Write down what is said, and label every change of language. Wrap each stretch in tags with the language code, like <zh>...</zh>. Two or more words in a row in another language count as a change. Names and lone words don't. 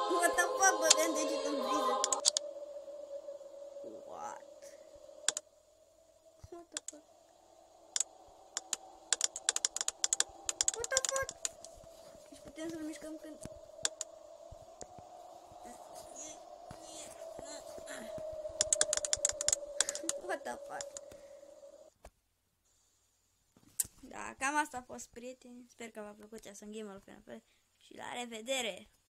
<en>What the fuck,</en> <ro>băgând deget în priză.</ro> <en>What? What the fuck? What the fuck?</en> <ro>Deci putem să-l mișcăm când...</ro> <en>What the fuck?</en> <ro>Da, cam asta a fost, prieteni. Sper că v-a plăcut</ro> <en>Awesome Gamer</en> <ro>FNAF și la revedere!</ro>